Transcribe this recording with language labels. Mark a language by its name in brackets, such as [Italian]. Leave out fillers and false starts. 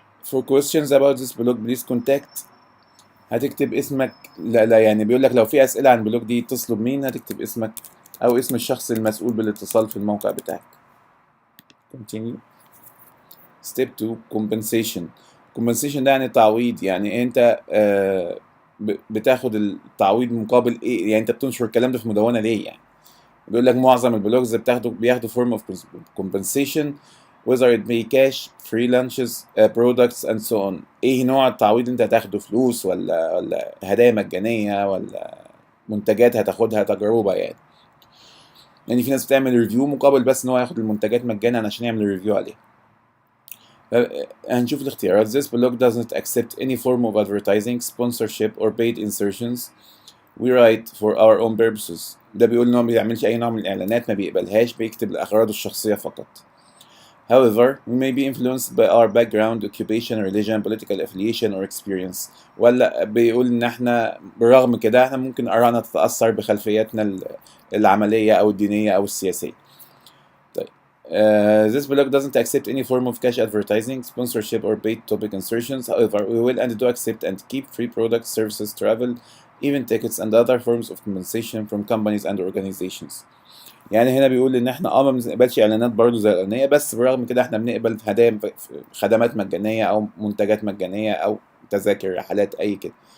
[English] For questions about this blog please contact، [Arabic] هتكتب اسمك. لا يعني بيقول لك لو في اسئله عن البلوج دي اتصلوا بمين، هتكتب اسمك او اسم الشخص المسؤول بالاتصال في الموقع بتاعك. [English] continue. step 2 compensation. [Arabic] compensation ده يعني تعويض، يعني انت بتاخد التعويض مقابل ايه، يعني انت بتنشر الكلام ده في مدونه ليه يعني. بيقول لك معظم البلوجز بياخدوا [English] form of compensation whether it be cash, free lunches, products and so on. [Arabic] ايه نوع التعويض انت هتاخده؟ فلوس ولا هدايا مجانية ولا منتجات هتاخدها تجربة يعني في ناس بتعمل ريفيو مقابل بس ان هو ياخد المنتجات مجانا عشان يعمل ريفيو عليها. هنشوف الاختيارات. [English] This blog doesn't accept any form of advertising, sponsorship or paid insertions. We write for our own purposes. [Arabic] ده بيقول ان هو ما بيعملش اي نوع من الاعلانات، ما بيقبلهاش، بيكتب لاغراضه الشخصية فقط. [English] However, we may be influenced by our background, occupation, religion, political affiliation or experience. [Arabic] ولا بيقول ان احنا بالرغم كده احنا ممكن آرائنا تتأثر بخلفياتنا العملية او الدينية او السياسية. [English] طيب this blog doesn't accept any form of cash advertising, sponsorship or paid topic insertions. However, we will and do accept and keep free products, services, travel, even tickets and other forms of compensation from companies and organizations. [Arabic] يعني هنا بيقول ان احنا ما بنقبلش اعلانات برضه زي الاغنيه، بس بالرغم كده احنا بنقبل هدايا، خدمات مجانيه او منتجات مجانيه او تذاكر رحلات اي كده.